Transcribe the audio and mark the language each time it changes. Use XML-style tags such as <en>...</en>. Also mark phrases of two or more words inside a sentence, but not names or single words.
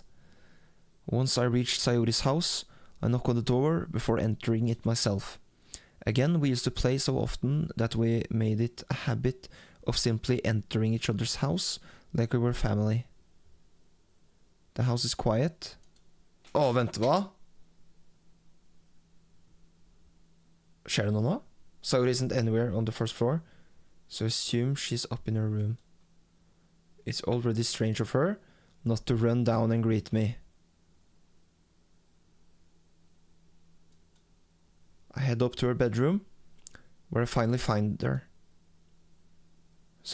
<en>Once I reach Sayuri's house, I knock on the door before entering it myself. Again, we used to play so often that we made it a habit of simply entering each other's house like we were family. The house is quiet.</en> <no>Vent, hva? Skjer det noe nå?</no> <en>Sayuri isn't anywhere on the first floor, so I assume she's up in her room. It's already strange of her not to run down and greet me. I head up to her bedroom, where I finally find her.</en>